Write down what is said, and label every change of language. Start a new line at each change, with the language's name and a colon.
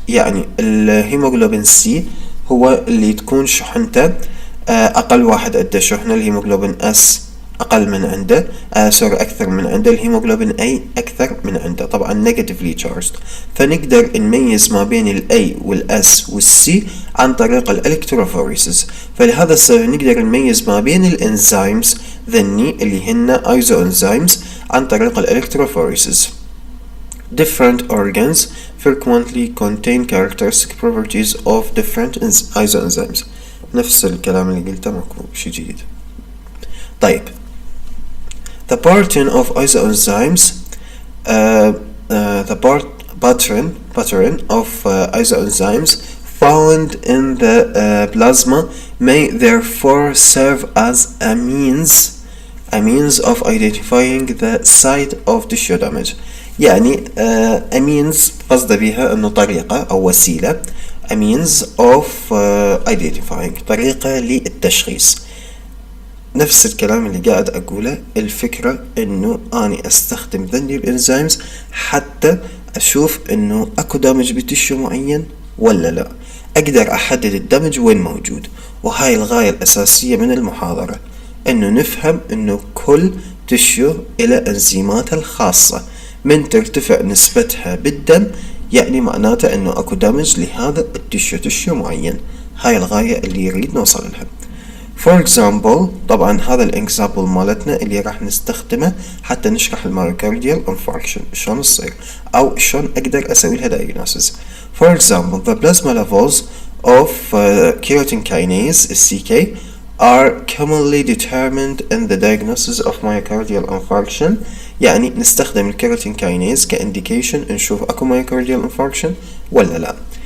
Arabic: يعني الهيموغلوبين سي هو اللي تكون شحنته أقل واحد عنده شحنة، الهيموغلوبين اس أقل من عنده أكثر من عنده، الهيموغلوبين أي أكثر من عنده، طبعا
English: Negatively charged.
Arabic: فنقدر نميز ما بين الأي والأس والسي عن طريق الإلكتروفوريسز. فلهذا السبب نقدر نميز ما بين الإنزيمز ذني اللي هن ايزوانزيمز عن طريق الإلكتروفوريسز.
English: Different organs frequently contain characteristic properties of different isoenzymes.
Arabic: نفس الكلام اللي قلته، ماكو شيء جديد.
English: طيب the pattern of isoenzymes the pattern of isoenzymes found in the plasma may therefore serve as a means of identifying the site of tissue damage.
Arabic: يعني
English: a means
Arabic: قصد بها انه طريقة او وسيلة،
English: a means of identifying،
Arabic: طريقة للتشخيص. نفس الكلام اللي قاعد أقوله، الفكرة إنه أنا أستخدم ذني الإنزيمز حتى أشوف إنه أكو دمج بتشو معين ولا لا، أقدر أحدد الدمج وين موجود. وهاي الغاية الأساسية من المحاضرة، إنه نفهم إنه كل تشو إلى إنزيماتها الخاصة، من ترتفع نسبتها بالدم يعني معناته إنه أكو دمج لهذا تشو معين. هاي الغاية اللي يريد نوصل لها.
English: For example،
Arabic: طبعا هذا الإكزامبل مالتنا اللي راح نستخدمه حتى نشرح المايوكارديال infarction شلون تصير أو شلون أقدر أسوي لها diagnosis.
English: For example, the plasma levels of keratin kinase (CK) are commonly determined in the diagnosis of myocardial infarction.
Arabic: يعني نستخدم الكيراتين كاينيز كإنديكيشن نشوف أكو myocardial infarction ولا لا.